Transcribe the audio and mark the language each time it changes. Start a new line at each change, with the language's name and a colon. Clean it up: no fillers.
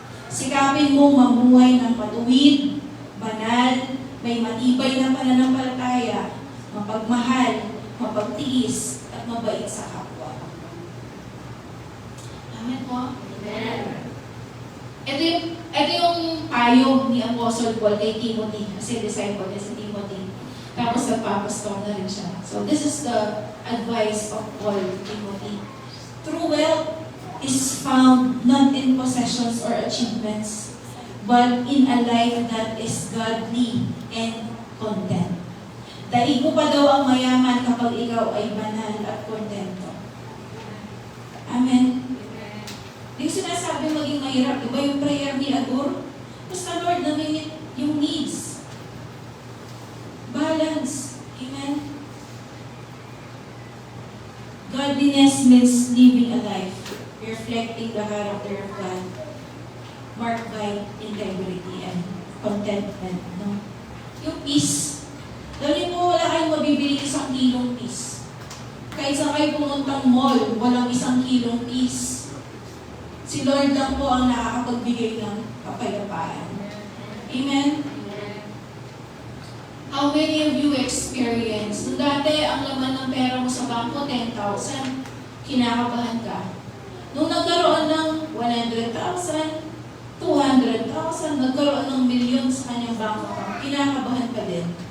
Filipino: Sikapin mo mamuhay ng matuwid, banal, may matibay na pananampalataya, mapagmahal, mapagtiis, at mabait sa kapwa. Amen po? Amen. Ito yung payo ni Apostle Paul kay Timothy, kasi disciple niya si Timothy. Tapos nagpapastor na rin siya.
English: So this is the advice of Paul to Timothy. True wealth is found not in possessions or achievements, but in a life that is godly and content.
Filipino: Daig mo pa daw ang mayaman kapag ikaw ay banal at kontento. Amen? Di ko sinasabi maging mahirap. Diba yung prayer ni Agur? Basta Lord, namimit yung needs. Balance. Amen?
English: Godliness means living a life, reflecting the character of God, marked by integrity and contentment.
Filipino: No? Yung
English: peace.
Filipino: Dali mo, wala kayong mabibili 1 kilong peace. Kahit saan kayo pumuntang mall, walang 1 kilong peace. Si Lord lang po ang nakakapagbigay ng kapayapaan. Amen?
English: How many of you experience?
Filipino: Nung dati, ang laman ng pera mo sa bangko, 10,000. Kinakabahan ka. Nung nagkaroon ng 100,000, 200,000, nagkaroon ng milyon sa kanyang bangko, kinakabahan ka din.